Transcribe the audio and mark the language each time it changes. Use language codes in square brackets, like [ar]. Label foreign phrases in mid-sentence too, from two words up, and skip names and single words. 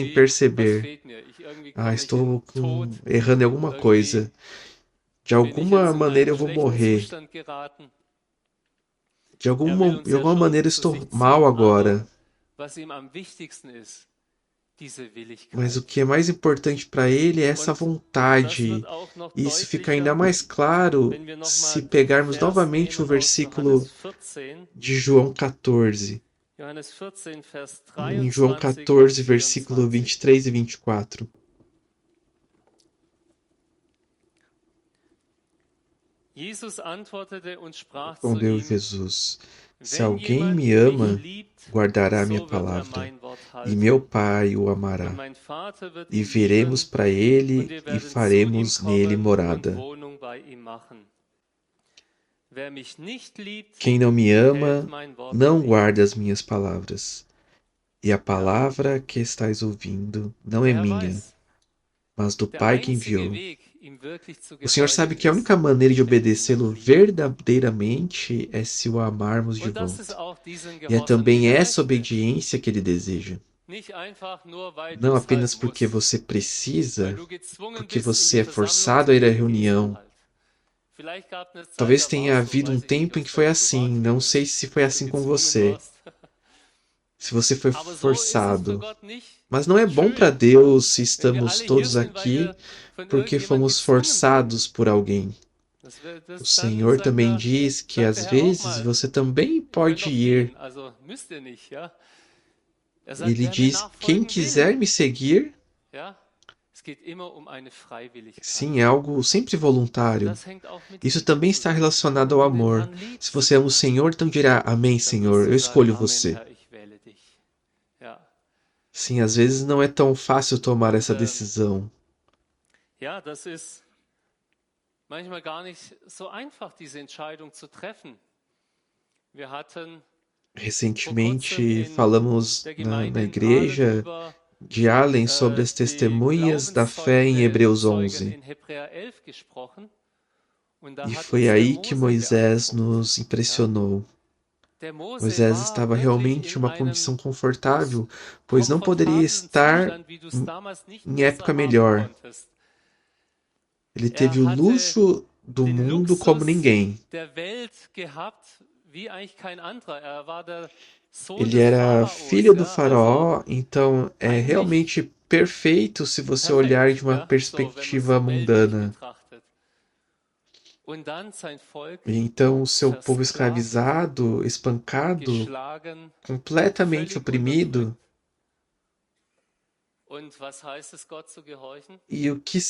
[de] irgendwie, was [pt] perceber: [de] fehlt mir? Irgendwie [pt] ah, [de] komme ich in [pt] estou [de] Tod, [pt] errando em alguma [de] irgendwie [pt] coisa. De [de] bin ich [pt] alguma [de] jetzt in [pt] maneira [de] einen [pt] eu vou [de] schlechten [pt] morrer. [de] Zustand geraten. [pt] De [de] Er will uns ja [pt] alguma [de] schon [pt] maneira eu [de] zu [pt] estou [de] sich [pt] mal [de] ziehen, aber [pt] agora. [de] was ihm am wichtigsten ist, diese [pt] Mas o [de] Willigkeit. [pt] que é mais importante para ele é essa [de] Und das [pt] vontade. [de] wird auch noch [pt] E isso fica ainda [de] deutlicher, [pt] mais claro [de] wenn wir [pt] se [de] nochmal den [pt] pegarmos [de] Vers [pt] novamente o [de] nehmen aus Johannes [pt] versículo [de] 14. [pt] de João 14. [de] Johannes 14, Vers [pt] Em João [de] 23 und [pt] 14, versículo [de] 24. [pt] 23 e 24. [de] Jesus antwortete und sprach zu [pt] Respondeu [de] ihm: [pt] Jesus: Se [de] Wenn [pt] alguém [de] jemand [pt] me [de] mich [pt] ama, [de] liebt, [pt] guardará minha [de] so wird er [pt] palavra, [de] mein Wort [pt] e meu [de] halten. [pt] Pai o [de] Und [pt] amará. [de] mein Vater wird [pt] E [de] ihn [pt] viremos [de] lieben, [pt] para [de] und [pt] ele [de] wir [pt] e [de] werden zu ihm [pt] faremos nele [de] kommen und [pt] morada. [de] Wohnung bei ihm machen. Wer mich nicht liebt, [pt] Quem não me [de] hält [pt] ama, [de] mein Wort [pt] não [de] nicht. [pt] guarda as minhas palavras. E a [de] Ja, [pt] palavra que estás ouvindo não é [de] der Herr [pt] minha, [de] weiß, [pt] mas do [de] der [pt] Pai que [de] einzige [pt] enviou. [de] Weg, ihm wirklich zu [pt] O Senhor sabe [de] gehorchen, [pt] que a [de] ist, [pt] única maneira de [de] wenn wir ihn [pt] obedecê-lo [de] noch lieben. [pt] verdadeiramente é se o amarmos de [de] Und das ist [pt] volta. [de] auch diesen [pt] E é [de] Gehorsam, den [pt] também [de] er [pt] essa [de] möchte. [pt] obediência que ele deseja. [de] Nicht einfach nur, weil du [pt] Não [de] es [pt] apenas [de] halt [pt] porque [de] musst, [pt] você [de] weil [pt] precisa, [de] du gezwungen [pt] porque [de] bist, in [pt] você [de] die [pt] é [de] Versammlung [pt] forçado [de] zu [pt] a ir à [de] gehen, gehst du [pt] reunião. [de] halt. Vielleicht gab es eine Zeit, [pt] Talvez [de] da war [pt] tenha [de] es so, [pt] havido um [de] weiß ich nicht, [pt] tempo em [de] aus [pt] que foi [de] deinem [pt] assim. Não [de] Privatleben, [pt] sei se foi [de] dass du [pt] assim com [de] gezwungen [pt] você. [de] warst. [pt] Se você foi [de] Aber so ist es für [pt] forçado. [de] Gott nicht [pt] Mas não é bom para [de] schön, [pt] Deus se [de] wenn wir [pt] estamos [de] alle hier [pt] todos [de] sind, weil [pt] aqui [de] wir von [pt] porque [de] irgendjemand [pt] fomos [de] gezwungen wurden. [pt] forçados por alguém. O [de] Dann [pt] Senhor também diz que [de] sagt der [pt] às [de] Herr auch [pt] vezes [de] mal, [pt] você também [de] ihr könnt [pt] pode [de] doch [pt] ir. [de] gehen, also müsst ihr nicht, ja. Er sagt, [pt] Ele [de] wer mir [pt] diz: quem [de] nachfolgen will, [pt] quiser me seguir, [de] ja, es geht immer um eine Freiwilligkeit. [pt] sim, é algo sempre [de] Und [pt] voluntário. [de] das hängt auch mit [pt] Isso [de] Liebe [pt] também está [de] zusammen. [pt] relacionado [de] Wenn [pt] ao [de] du den [pt] amor. [de] Herrn [pt] Se [de] liebst, [pt] você ama o Senhor, então dirá: Amém, [de] dann wirst [pt] Senhor, [de] du [pt] eu [de] sagen, [pt] escolho [de] Amen, [pt] você. [de] Herr, ich wähle dich. Ja. [pt] Sim, às vezes não é tão fácil tomar [de] Und [pt] essa decisão. [de] ja, das ist manchmal gar nicht so einfach, diese Entscheidung zu treffen. Wir hatten vor kurzem [pt] Recentemente [de] in [pt] falamos [de] der [pt] na [de] Gemeinde in Aalen [pt] igreja [de] über [pt] de Allen sobre as [de] die [pt] testemunhas da fé em Hebreus [de] Glaubenszeugen [pt] 11. [de] in Hebräer 11 gesprochen. Und da [pt] E [de] hat [pt] foi [de] uns der [pt] aí que [de] Mose [pt] Moisés [de] beeindruckt. [pt] nos [de] Ja? [pt] impressionou. [de] Der Mose [pt] Moisés [de] war [pt] estava [de] wirklich [pt] realmente [de] in [pt] em uma [de] einem [pt] condição confortável, pois não poderia [de] komfortablen [pt] estar [de] Zustand, wie du es damals nicht [pt] em [de] mehr so [pt] época [de] haben [pt] melhor. [de] konntest. [pt] Ele teve [de] Er [pt] o [de] hatte [pt] luxo do [de] den [pt] mundo como [de] Luxus [pt] ninguém. [de] der Welt gehabt, wie eigentlich kein anderer. Er war der Sohn [pt] Ele [de] des [pt] era [de] Pharaos, [pt] filho do [de] ja, also [pt] faraó, então é [de] eigentlich [pt] realmente perfeito se você olhar de [de] perfekt, [pt] uma [de] ja, so wenn man es [pt] perspectiva [de] weltlich [pt] mundana. [de] betrachtet. Und dann sein Volk [pt] E então o seu povo [de] versklavt, [pt] escravizado, espancado, [de] geschlagen, [pt] completamente [de] völlig unterdrückt. [pt] oprimido. [de] Und was heißt es, Gott zu gehorchen? [pt] E o que